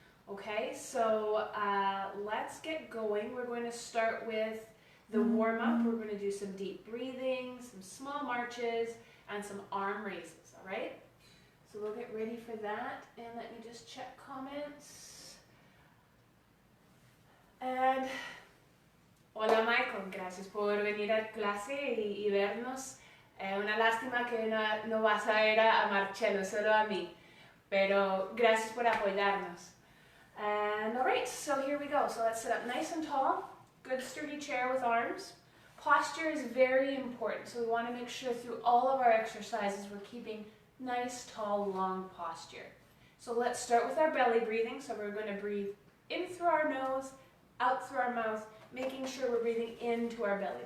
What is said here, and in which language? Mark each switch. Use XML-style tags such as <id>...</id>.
<en>Okay, so let's get going. We're going to start with the warm-up. We're going to do some deep breathing, some small marches, and some arm raises, all right? So we'll get ready for that, and let me just check comments.</en> <es>And hola Michael, gracias por venir a clase y vernos. Una lástima que no vas a ver a Marcello, solo a mí, pero gracias por apoyarnos.</es> <en>And all right, so here we go. So let's sit up nice and tall. Good sturdy chair with arms. Posture is very important, so we want to make sure through all of our exercises we're keeping nice, tall, long posture. So let's start with our belly breathing. So we're going to breathe in through our nose, out through our mouth, making sure we're breathing into our belly.</en>